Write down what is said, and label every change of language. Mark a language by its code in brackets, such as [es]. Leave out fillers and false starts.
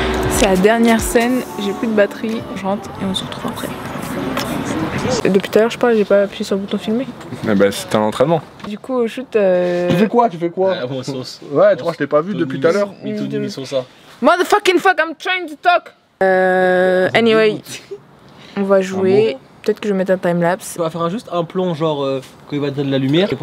[fr] C'est la dernière scène, j'ai plus de batterie, je rentre et on se retrouve après. Depuis tout à l'heure, je parle, j'ai pas appuyé sur le bouton filmer. Eh ben, c'était un entraînement. Du coup, au shoot. Tu fais quoi? Tu fais quoi? Ah bon, sauce. Ouais, tu crois que je t'ai pas vu depuis tout à l'heure? Mito de Misosa. [en] Motherfucking fuck, I'm trying to talk! Anyway, [fr] on va jouer. Peut-être que je vais mettre un timelapse. On va faire juste un plan, genre quand il va donner de la lumière.